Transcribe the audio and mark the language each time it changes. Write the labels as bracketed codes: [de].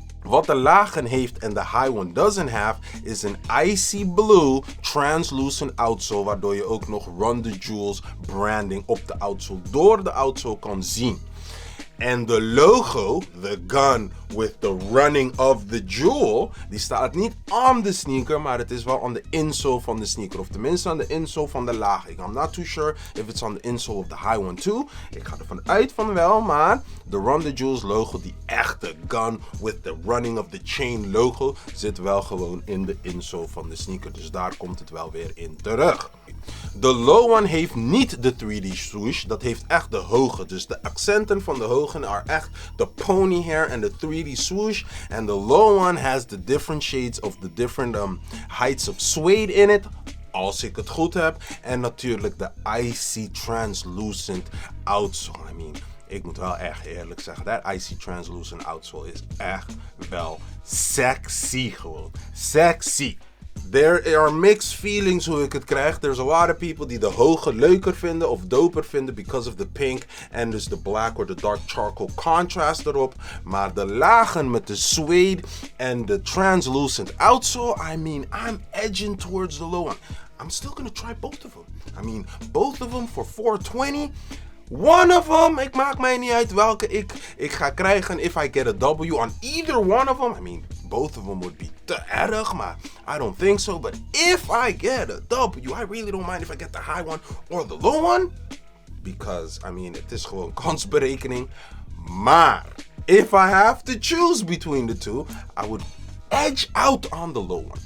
[nl] Wat de lagen heeft en de [en] high one doesn't have [nl] is een icy blue translucent outsole, waardoor je ook nog Run the Jewels branding op de outsole door de outsole kan zien. En de logo, [en] the gun with the running of the jewel, [nl] die staat niet aan de sneaker, maar het is wel aan de insole van de sneaker. Of tenminste aan de insole van de laag. [en] I'm not too sure if it's on the insole of the high one too. [nl] Ik ga ervan uit van wel, maar de Run the Jewels logo, die echte [en] gun with the running of the chain logo, [nl] zit wel gewoon in de insole van de sneaker. Dus daar komt het wel weer in terug. De low one heeft niet de 3D swoosh, dat heeft echt de hoge. Dus de accenten van de hoge are echt de pony hair en de 3D swoosh. [en] And the low one has the different shades of the different heights of suede in it. [nl] als ik het goed heb. En natuurlijk de Icy Translucent outsole. [en] I mean, [nl] ik moet wel echt eerlijk zeggen, dat Icy Translucent outsole is echt wel sexy gewoon. Sexy. [en] There are mixed feelings [nl] hoe ik het krijg. [en] There's a lot of people [nl] die de hoge leuker vinden of doper vinden [en] because of the pink [nl] en dus de [en] black or the dark charcoal contrast erop. [nl] Maar de lagen met de suede en de translucent outsole, [en] I mean, I'm edging towards the low one. I'm still gonna try both of them. I mean, both of them for $4.20. One of them, [nl] ik maak mij niet uit welke ik ga krijgen [en] if I get a W on either one of them. I mean, both of them would be [nl] te erg, maar [en] I don't think so. But if I get a W, I really don't mind if I get the high one or the low one. Because, I mean, [nl] het is gewoon kansberekening. [en] Maar, if I have to choose between the two, I would edge out on the low one.